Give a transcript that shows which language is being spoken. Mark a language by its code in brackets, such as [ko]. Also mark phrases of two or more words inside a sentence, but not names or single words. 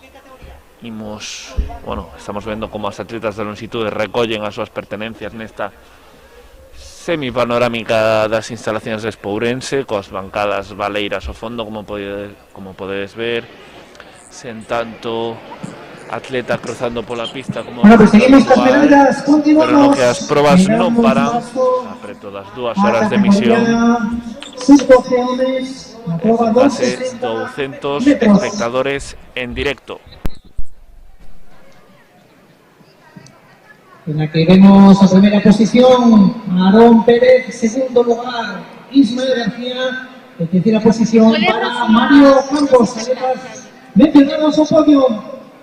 [gl] estamos vendo como as atletas de longitude recollen as súas pertenencias nesta semipanorámica das instalacións de Ourense, coas bancadas valeiras ao fondo, como podedes ver, sen tanto atleta cruzando pola pista como [es] pues seguimos con medallas, [gl] pero no que as probas non paran a preto das 2 horas de emisión. Case 200 espectadores en directo. [es] En la que vemos a primera posición a Aarón Pérez, segundo lugar Ismael García, en tercera posición para Mario Campos, atletas mencionados al podio.